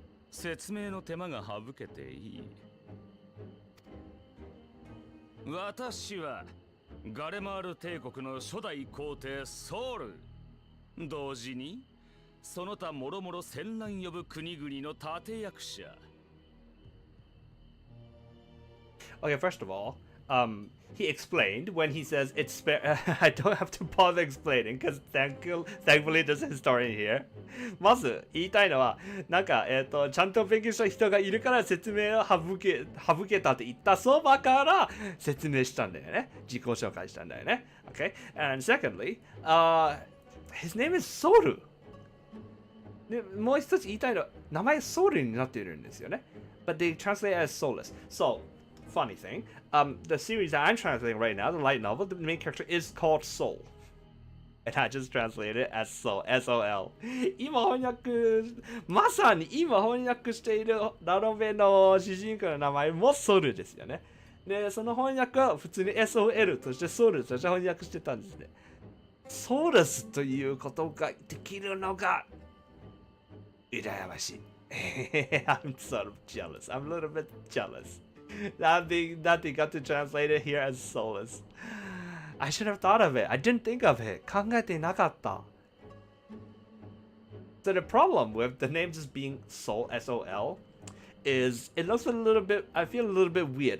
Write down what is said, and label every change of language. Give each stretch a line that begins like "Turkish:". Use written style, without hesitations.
Japanese: 説明の手間が省けていい。私はガレマール帝国の初代皇帝ソウル、同時にその他もろもろ戦乱呼ぶ国々の立役者。
English: Okay, first of all, he explained when he says it's spare. I don't have to bother explaining because thankfully there's a historian here.
Japanese: まず言いたいのは、なんかちゃんと勉強した人がいるから説明を省けたって言ったそばから説明したんだよね。自己紹介したんだよね。
English: Okay, and secondly, his name is Soru.
Japanese: でもう一つ言いたいのは名前ソウルになっているんですよね。
English: But they translate as soulless. So funny thing, the series that I'm translating right now, the light novel, the main character is called Soul. And I just translated it as Soul, S-O-L.
Japanese: 今翻訳、まさに今翻訳しているラノベの主人公の名前もソウルですよね。で、その翻訳は普通に S-O-L としてソウルとして翻訳してたんですね。そうですということができるのが羨ましい。
English: I'm sort of jealous. I'm a little bit jealous. That they got to translate it here as soulless. I should have thought of it. I didn't think of it.
Japanese: 考えてなかった。
English: So the problem with the names as being soul, S-O-L, is it looks a little bit, I feel a little bit weird.